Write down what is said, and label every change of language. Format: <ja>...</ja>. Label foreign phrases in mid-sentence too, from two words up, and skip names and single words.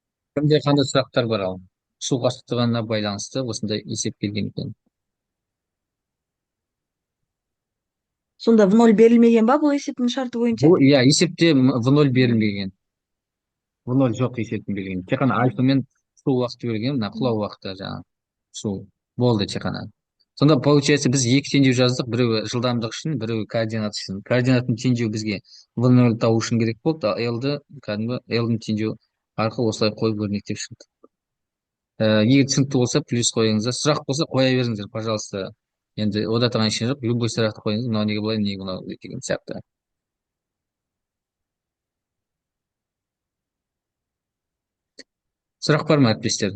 <kk>Кімде қандай сұрақтар бар ал? Су қашықтығына байланысты осындай есеп келген екен. Сонда</kk> <ru>в ноль</ru> <kk>берілмеген ба бұл есептің шарты бойынша? Бұл, иә, есепте</kk> <ru>в ноль</ru> <kk>берілмеген.</kk> <ru>В ноль</ru> <kk>жоқ есептің берілген. Тек қана альфа мен су уақыты берілген, мына құлау уақыты жаңағы су болды тек қана. Сонда получается біз екі теңдеу жаздық, біреуі жылдамдық үшін, біреуі координат үшін. Координаттың теңдеуі бізге</kk> <ru>в ноль</ru> <kk>табу үшін керек болды, ал l-ді кәдімгі l-дің теңдеуі арқылы осылай қойып өрнектеп шықтық. Егер түсінікті болса плюс қойыңыздар, сұрақ болса қоя беріңіздер, пожалуйста. Енді ода тұрған ештеңе жоқ, любой сұрақты қойыңыз, мынау неге былай, неге мынау деген сияқты. Сұрақ бар ма, әріптестер?</kk>